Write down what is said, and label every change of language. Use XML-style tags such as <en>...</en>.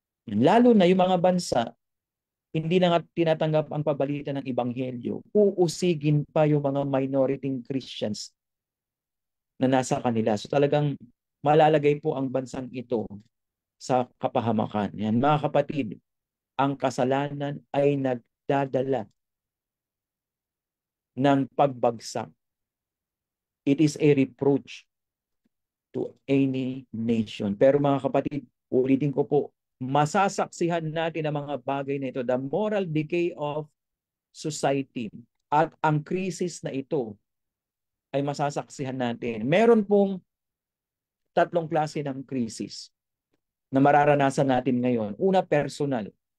<tl>Lalo na yung mga bansa, hindi na nga tinatanggap ang pabalita ng Ebanghelyo, uusigin pa yung mga minority Christians na nasa kanila. So talagang malalagay po ang bansang ito sa kapahamakan. Yan, mga kapatid, ang kasalanan ay nagdadala ng pagbagsak.</tl> <en>It is a reproach to any nation.</en> <tl>Pero mga kapatid, ulitin ko po, masasaksihan natin ang mga bagay na ito,</tl> <en>the moral decay of society</en> <tl>at ang krisis na ito ay masasaksihan natin. Meron pong tatlong klase ng krisis na mararanasan natin ngayon. Una, personal.</tl>